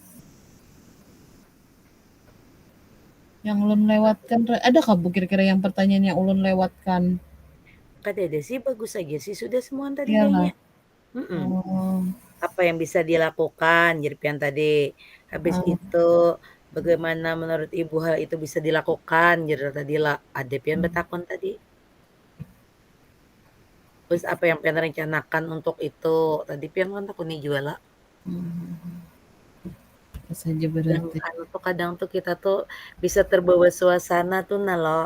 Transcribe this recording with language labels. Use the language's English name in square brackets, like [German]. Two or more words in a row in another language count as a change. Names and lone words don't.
[Indonesian] Yang ulun lewatkan, ada kah Bu kira-kira yang pertanyaan yang ulun lewatkan? [Banjar] Kadada sih bagus aja sih sudah semua tadi [Indonesian] Iyalah. kayaknya, mhm. Oh, Apa yang bisa dilakukan, Jirpian tadi. Habis ah, itu, bagaimana menurut Ibu hal itu bisa dilakukan, [Banjar] Jer tadi lah, ada pian betakon tadi. [Indonesian] Terus apa yang pian rencanakan untuk itu, tadi pian kan takuni jua lah. mhm, apa saja Yang berarti. anu tuh kadang tuh kita tuh bisa terbawa suasana tuh nah lo.